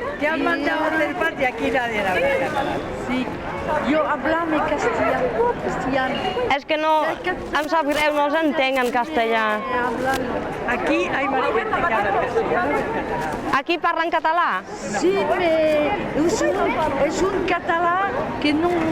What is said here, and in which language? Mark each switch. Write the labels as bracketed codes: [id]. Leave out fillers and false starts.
[es] Te has mandado a hacer patria, aquí nadie habla catalán. Sí. Yo hablame castellano. [ca] És que no... Em sap greu, no els entenc en castellà. [es] Aquí hay más gente que habla castellano que catalán. [ca] Aquí parlen català? [es] Sí, pero es un catalán que no...